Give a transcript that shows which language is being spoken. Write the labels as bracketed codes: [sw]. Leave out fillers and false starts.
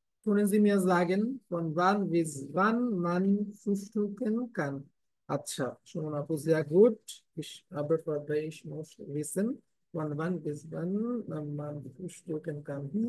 [de] Können Sie mir sagen, von wann bis wann man frühstücken kann? [bn] আচ্ছা, শুনুন আপু, [de] sehr gut। Ich muss wissen, von wann bis wann man frühstücken kann।